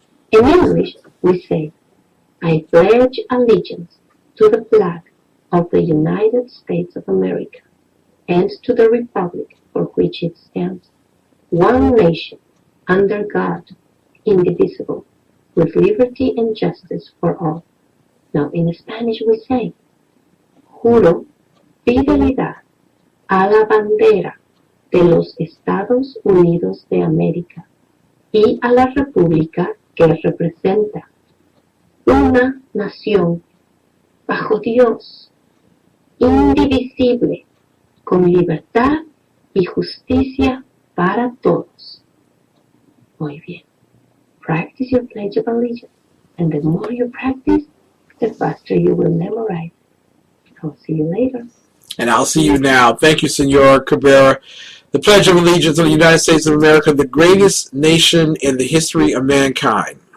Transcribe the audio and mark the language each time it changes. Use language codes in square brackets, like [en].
[en] In English, we say, I pledge allegiance to the flag of the United States of America and to the republic for which it stands, one nation, under God, indivisible, with liberty and justice for all. Now, in Spanish we say, [es] juro fidelidad a la bandera de los Estados Unidos de América y a la república que representa, una nación bajo Dios, indivisible, con libertad y justicia para todos. Muy bien. [en] Practice your Pledge of Allegiance. And the more you practice, the faster you will memorize. I'll see you later. And I'll see you now. Thank you, Senor Cabrera. The Pledge of Allegiance of the United States of America, the greatest nation in the history of mankind.